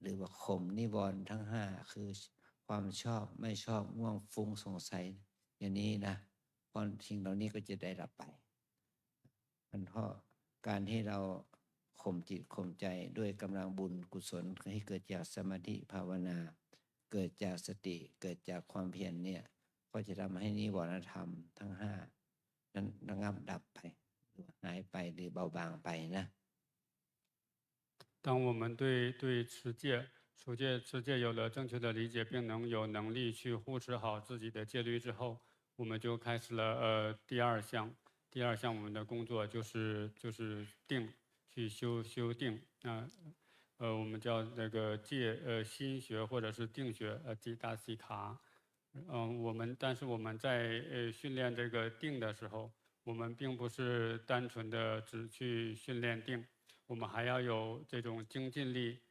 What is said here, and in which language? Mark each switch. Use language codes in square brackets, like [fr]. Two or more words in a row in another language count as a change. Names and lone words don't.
[th] รือว่าข่มนิวรณ์ทั้ง5คือความชอบไม่ชอบง่วงฟุ้งสงสัยอย่างนี้นะพอสิ่งเหล่านี้ก็จะได้รับไปมันเพราะการที่เราข่มจิตข่มใจด้วยกำลังบุญกุศลให้เกิดจากสมาธิภาวนาเกิดจากสติเกิดจากความเพียรเนี่ยก็จะทำให้นิวรณธรรมทั้ง5นั้นระงับดับไปหรือหายไปหรือเบาบางไปนะ [zh] 当我们对持戒有了正确的理解，并能有能力去护持好自己的戒律之后，我们就开始了第二项我们的工作就是定，去修定我们叫那个戒心学或者是定学吉达西卡但是我们在训练这个定的时候，我们并不是单纯的只去训练定，我们还要有这种精进力，